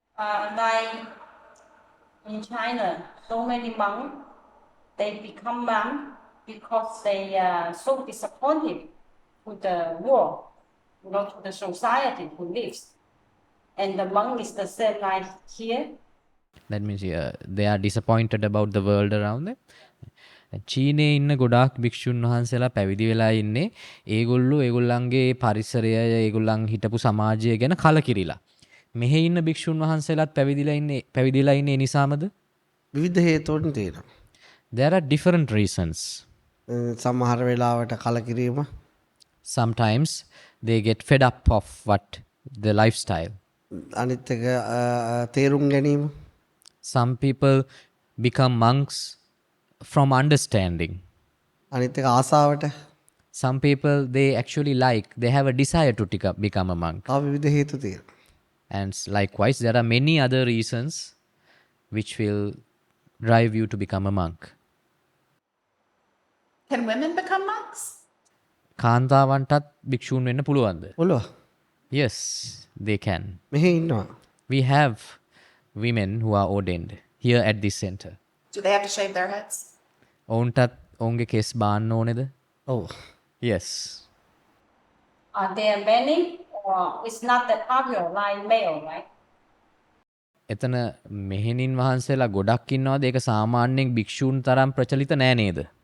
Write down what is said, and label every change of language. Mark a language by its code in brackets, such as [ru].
[en] Like in China, so many monks, they become monks because they are so disappointed with the world, to the society who lives. And the monk is the same like here. That means they are disappointed about the world around them. [si] චීනයේ ඉන්න ගොඩාක් භික්ෂුන් වහන්සේලා පැවිදි වෙලා ඉන්නේ ඒගොල්ලෝ ඒගොල්ලන්ගේ පරිසරය ඒගොල්ලන් හිටපු සමාජය ගැන කලකිරිලා. මෙහෙ ඉන්න භික්ෂුන් වහන්සේලාත් පැවිදිලා ඉන්නේ නිසාමද? විවිධ හේතුන් තියෙනවා. [en] There are different reasons. [si] සමහර වෙලාවට කලකිරීම. [en] Sometimes they get fed up of the lifestyle. [si] අනිත් එක තේරුම් ගැනීම. [en] Some people become monks from understanding. [si] අනිත් එක ආසාවට. [en] Some people they actually they have a desire to become a monk. [si] තව විවිධ හේතු තියෙනවා. [en] And likewise there are many other reasons which will drive you to become a monk. Can women become monks? [si] කාන්තාවන්ටත් භික්ෂූන් වෙන්න පුළුවන්ද? පුළුවන්. [en] Yes, they can. [si] මෙහෙ ඉන්නවා. [en] We have women who are ordained here at this center. Do they have to shave their heads? [si] ඔවුන්ටත් ඔවුන්ගේ කෙස් බාන්න ඕනේද? ඔව්. [en] Yes. Are there many or it's not that popular like male, right? [si] එතන මෙහෙණින් වහන්සේලා ගොඩක් ඉන්නවාද? ඒක සාමාන්‍යයෙන් භික්ෂූන් තරම් ප්‍රචලිත නෑ නේද?